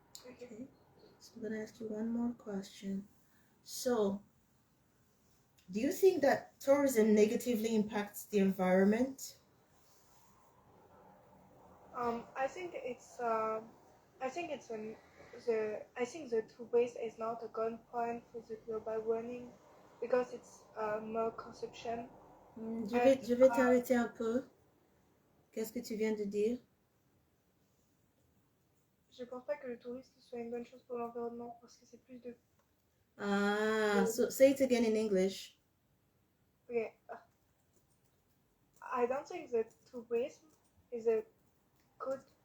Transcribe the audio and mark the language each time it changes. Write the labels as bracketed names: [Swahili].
[English] Okay, so I'm going to ask you one more question. So, do you think that tourism negatively impacts the environment? I think it's I think it's an I think the two waste is not a good point for the global warming because it's more consumption. [French] Je vais t'arrêter un peu. Qu'est-ce que tu viens de dire? Je pense pas que le tourisme soit une bonne chose pour l'environnement parce que c'est plus de. [English] Ah, so say it again in English. Okay. I don't think that tourism is a good.